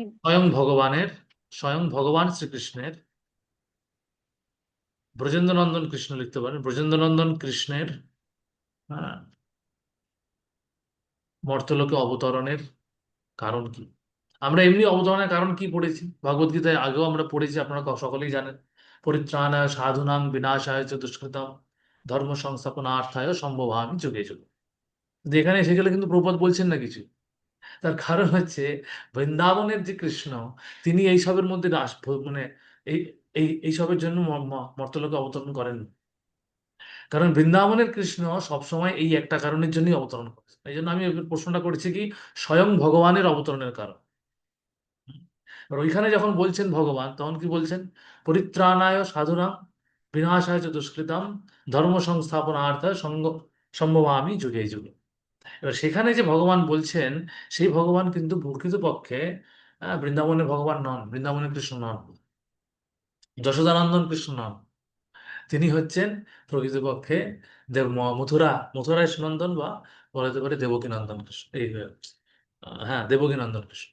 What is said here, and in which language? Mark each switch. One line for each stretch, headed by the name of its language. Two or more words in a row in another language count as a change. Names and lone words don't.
Bangla: স্বয়ং ভগবান শ্রীকৃষ্ণের, ব্রজেন্দ্রনন্দন কৃষ্ণ লিখতে পারেন, ব্রজেন্দ্রনন্দন কৃষ্ণের, হ্যাঁ, মর্ত্যলোকে অবতরণের কারণ কি। আমরা এমনি অবতরণের কারণ কি পড়েছি ভগবদ গীতায়, আগেও আমরা পড়েছি, আপনারা সকলেই জানেন,
Sanskrit: পরিত্রাণায় সাধুনাং বিনাশায় চ দুষ্কৃতম ধর্ম সংস্থাপনার্থায় সম্ভবামি যুগে যুগে।
Bangla: কিন্তু এখানে এসে গেলে কিন্তু প্রভুপাদ বলছেন না কিছু। তার কারণ হচ্ছে বৃন্দাবনের যে কৃষ্ণ, তিনি এইসবের মধ্যে মানে এই এইসবের জন্য মর্ত্যলোকে অবতরণ করেন। কারণ বৃন্দাবনের কৃষ্ণ সবসময় এই একটা কারণের জন্যই অবতরণ করেছে। এই জন্য আমি এবার প্রশ্নটা করেছি কি, স্বয়ং ভগবানের অবতরণের কারণ। আর ওইখানে যখন বলছেন ভগবান, তখন কি বলছেন,
Sanskrit: পরিত্রাণায় সাধুনাং বিনাশায় চ দুষ্কৃতাম ধর্ম সংস্থাপনার্থায় সম্ভবামি যুগে যুগে।
Bangla: এবার সেখানে যে ভগবান বলছেন, সেই ভগবান কিন্তু প্রকৃতপক্ষে বৃন্দাবনের ভগবান নন, বৃন্দাবনের কৃষ্ণ নন, যশোদানন্দন কৃষ্ণ নন। তিনি হচ্ছেন প্রকৃতপক্ষে মথুরায় সুনন্দন, বা বলতে পারে দেবকীনন্দন কৃষ্ণ, হ্যাঁ, দেবকীনন্দন কৃষ্ণ।